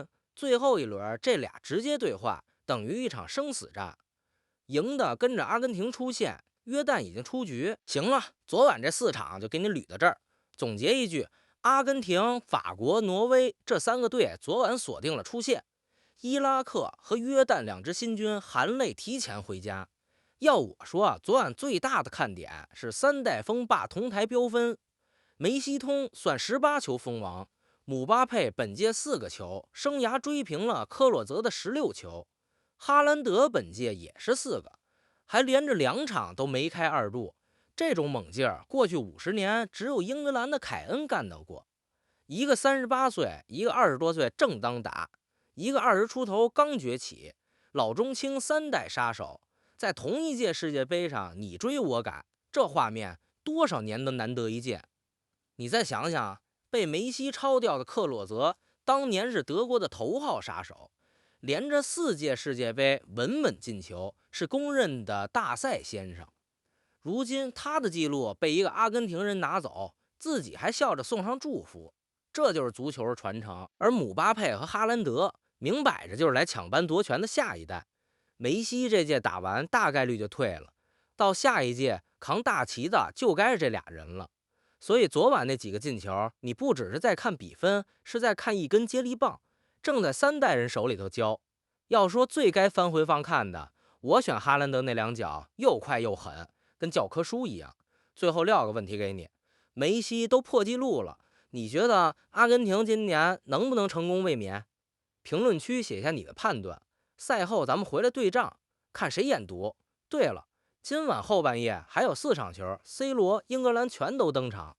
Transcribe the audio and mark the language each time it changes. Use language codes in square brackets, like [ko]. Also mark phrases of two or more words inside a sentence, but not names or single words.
[zh] 最後一輪這倆直接對話，等於一場生死戰，贏的跟着阿根廷出線，約旦已經出局。行了，昨晚這4場就給你捋到这兒。總結一句，阿根廷、法國、挪威這3個隊昨晚鎖定了出線，伊拉克和約旦2支新軍含淚提前回家。要我說啊，昨晚最大的看點是3代锋霸同台飆分，梅西通算18球封王，姆巴佩本届4個球，生涯追平了克洛泽的16球，哈蘭德本屆也是4 個，還連着2場都梅開2度。這種猛勁兒，過去50年只有英格蘭的凱恩幹到過。一個38歲，一個20多歲正當打，一個20出頭剛崛起，老中青3代殺手。在同一屆世界杯上你追我趕，這畫面多少年都難得一見。你再想想，被梅西超掉的克洛泽當年是德國的头號殺手，連着4屆世界杯穩穩進球，是公認的大賽先生。如今他的記錄被一個阿根廷人拿走，自己還笑着送上祝福，這就是足球的傳承。而姆巴佩和哈蘭德明擺着就是來搶班奪權的下一代。梅西這屆打完大概率就退了，到下一屆扛大旗的就該是這倆人了。所以昨晚那幾個進球，你不只是在看比分，是在看一根接力棒，正在3代人手裡头教。要說最該翻回放看的，我選哈蘭德那2 腳又快又狠，跟教科書一樣。最後撂個問題給你，梅西都破紀錄了，你覺得阿根廷今年能不能成功衛冕？評論區寫下你的判斷。賽後咱們回來對賬，看誰眼毒。對了，今晚後半夜還有4場球 ，C 羅、英格蘭全都登場。